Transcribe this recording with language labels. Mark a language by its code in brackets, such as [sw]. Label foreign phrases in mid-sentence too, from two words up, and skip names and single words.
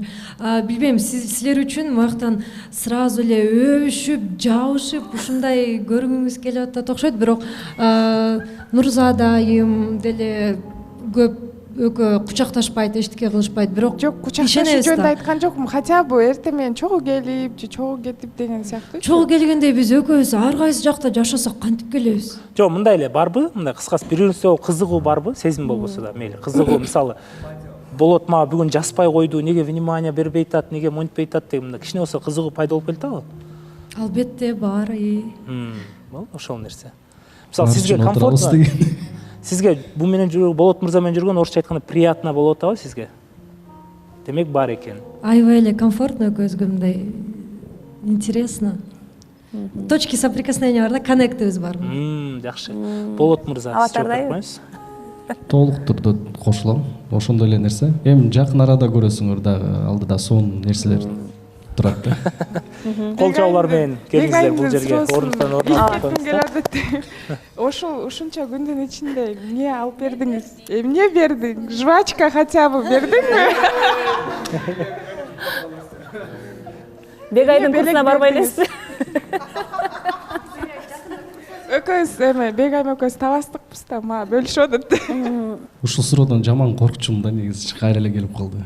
[ky] Билбейм, силер үчүн муяктан сразу эле өбүшүп, жабышып ушундай көргүңүз келип атат окшойт, бирок Нурзада айым деле көп экөө кучакташпайт, эчтеке кылышпайт, бирок жок, кучакташуу жөнүндө айткан жокмун. [ru] Хотя бы [ky] эртең менен чогуу келип же чогуу кетип деген сыяктуу. Чогуу келгенде биз экөөбүз ар кайсы жакта жашасак кантип келебиз? Жок, мындай эле барбы? Мындай кыскасы бири-бирибизге кызыгуу барбы? Сезим болбосо да, мейли. Кызыгуу, мисалы, Болот мага бүгүн жазбай койду, неге внимание бербей атат, неге монтпей атат деген мындай кичине болсо кызыгуу пайда болуп келатабы? Албетте бар. Бул ошол нерсе. Мисалы, сизге комфортно. Сизге бу менен Болот мырза менен жүргөн орусча айтканда приятно болуп атабы сизге? Демек бар экен. Аябай эле комфортно экөөбүзгө, мындай интересно. [ru] Точки соприкосновения [ky] бар да, коннектибиз бар. Жакшы. Болот мырза, сиз жооп бермейсиз? Толук түрдө кошулам. Ошондой эле нерсе. Эми жакын арада көрөсүңөр дагы, алдыда сонун нерселер турат да. Кол чабуулар менен келиңиздер бул жерге, ордуктан коебуз. Ушунча күндүн ичинде эмне алып бердиңиз? Эмне бердиң? [ru] Жвачка хотя бы [ky] бердиңби? Бегайдын курсуна барбай элесиз? Экөөбүз Бегай экөөбүз таластыкпыз да, мага бөлүшүп атат. Ушул суроодон жаман коркчумун да, негизи кайра эле келип калды.